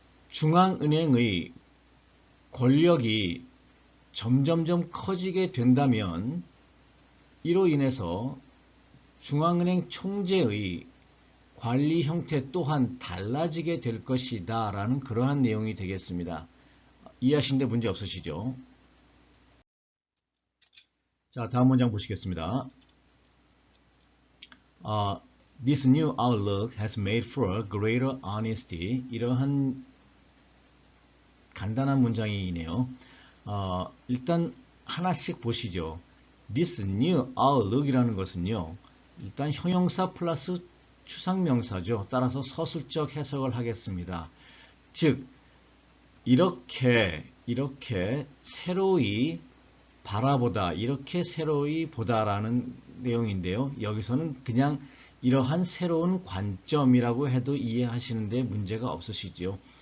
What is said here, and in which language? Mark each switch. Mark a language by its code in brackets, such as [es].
[ko] 중앙은행의 권력이 점점점 커지게 된다면 이로 인해서 중앙은행 총재의 관리 형태 또한 달라지게 될 것이다 라는 그러한 내용이 되겠습니다. 이해하시는데 문제 없으시죠? 자, 다음 문장 보시겠습니다. [en] This new outlook has made for greater honesty. [ko] 이러한 간단한 문장이네요. 일단 하나씩 보시죠. [en] This new outlook [ko] 이라는 것은요. 일단 형용사 플러스 추상명사죠. 따라서 서술적 해석을 하겠습니다. 즉 이렇게 새로이 바라보다, 이렇게 새로이 보다라는 내용인데요. 여기서는 그냥 이러한 새로운 관점이라고 해도 이해하시는데 문제가 없으시죠.